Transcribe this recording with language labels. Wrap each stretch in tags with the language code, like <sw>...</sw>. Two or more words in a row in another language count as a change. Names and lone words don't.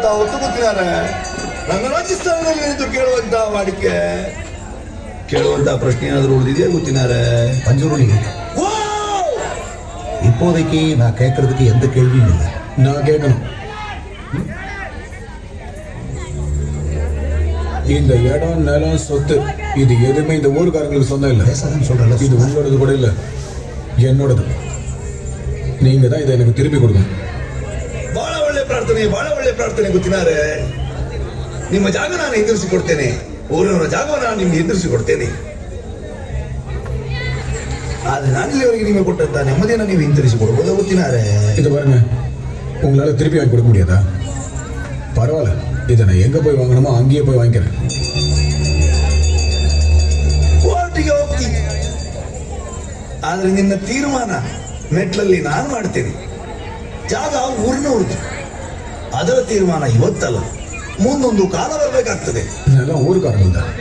<kn>ಹೊತ್ತು ಗೊತ್ತಿನಾರ ನಮ್ಮ ರಾಜಸ್ಥಾನದಲ್ಲಿ ಏನಿದ್ರು ಕೇಳುವಂತ ವಾಡಿಕೆ ಕೇಳುವಂತ ಪ್ರಶ್ನೆ ಏನಾದರೂ</kn> <ta>உறுதியா குத்தினாரு பஞ்சுருளி இப்போதைக்கு நான் கேட்கறதுக்கு எந்த கேள்வியும் இல்லை. நான் கேட்கணும். இந்த இடம் நிலம் சொத்து இது எதுவுமே இந்த ஊருக்காரங்களுக்கு சொந்தம் இல்லை. பேசாதன்னு சொல்றல. இது உங்களோடது கூட இல்லை, என்னோடது. நீங்க தான் இதை எனக்கு திருப்பி கொடுக்கணும்.</ta> <kn>ಬಹಳ ಒಳ್ಳೆ ಪ್ರಾರ್ಥನೆ ಗೊತ್ತಿನಾರೆ. ನಿಮ್ಮ ಜಾಗ ನಾನು ಎದುರಿಸಿ ಕೊಡ್ತೇನೆ. ಊರಿನವರ ಜಾಗವನ್ನು ನಾನು ನಿಮ್ಗೆ ಎದುರಿಸಿ ಕೊಡ್ತೇನೆ. ಆದ್ರೆ ನಾನು ಇಲ್ಲಿವರೆಗೆ ನಿಮಗೆ ಕೊಟ್ಟಂತ ನೆಮ್ಮದಿಯನ್ನು ನೀವು ಹಿಂತಿರಿಸಿ ಕೊಡ್ಬೋದು ಗೊತ್ತಿನಾರೆ.</kn> <ta>இது பாருங்க, உங்களால திருப்பி வாங்கி கொடுக்க முடியாதா? பரவாயில்ல, இதை நான் எங்க போய் வாங்கணுமோ அங்கேயே போய் வாங்கிக்கிறேன்.</ta> <kn>ಕೋರ್ಟಿಗೆ ಹೋಗ್ತೀನಿ, ಆದ್ರೆ ನಿನ್ನ ತೀರ್ಮಾನ ಮೆಟ್ಲಲ್ಲಿ ನಾನು ಮಾಡ್ತೇನೆ. ಜಾಗ ಊರಿನವ್ರದ್ದು, ಅದರ ತೀರ್ಮಾನ ಇವತ್ತಲ್ಲ, ಮುಂದೊಂದು ಕಾಲ ಬರಬೇಕಾಗ್ತದೆ.</kn> <ta>இதெல்லாம் ஊருக்காரங்க தான்.</ta>